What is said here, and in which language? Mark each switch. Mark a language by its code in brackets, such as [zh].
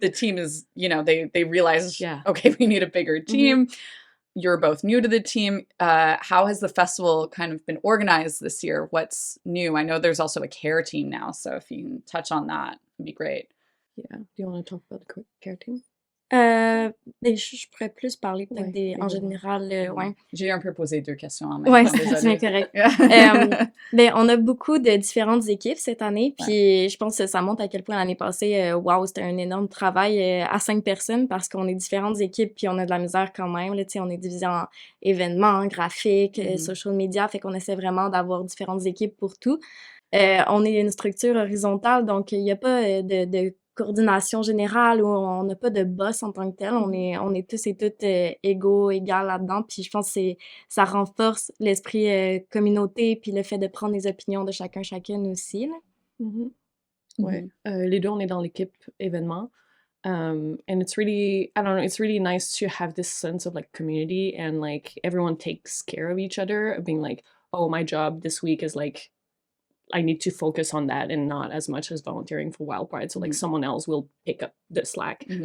[en] The team is, they realized, okay, we need a bigger team. You're both new to the team. How has the festival kind of been organized this year? What's new? I know there's also a care team now, so if you can touch on that, it'd be great. Yeah. Do you want to talk about the care team? [fr] Je pourrais plus parler peut-être en général. Ouais. J'ai un peu posé 2 questions en même temps. Ouais, c'est bien correct. On a beaucoup de différentes équipes cette année, puis je pense que ça montre à quel point l'année passée, wow, c'était un énorme travail à 5 personnes parce qu'on est différentes équipes, puis on a de la misère quand même. Là, on est divisé en événements, graphiques, social media, fait qu'on essaie vraiment d'avoir différentes équipes pour tout. On est une structure horizontale, donc il n'y a pas de coordination générale où on n'a pas de boss en tant que tel. On est tous et toutes égaux, égales là-dedans. Puis je pense que ça renforce l'esprit communauté puis le fait de prendre les opinions de chacune aussi. Là. Ouais. Les deux, on est dans l'équipe événement. [en] And it's really, I don't know, it's really nice to have this sense of like community and like everyone takes care of each other, being like, oh, my job this week is like, I need to focus on that and not as much as volunteering for Wild Pride. So like someone else will pick up the slack.